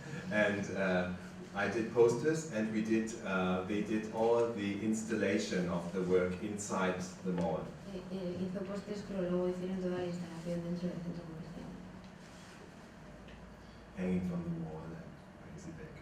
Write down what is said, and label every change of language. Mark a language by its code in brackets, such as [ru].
[en] And I did posters, and we did. They did all the installation of the work inside the mall. [es] Hizo pósters, pero luego hicieron toda la instalación dentro del centro comercial. [en] Hanging from the wall, like crazy big.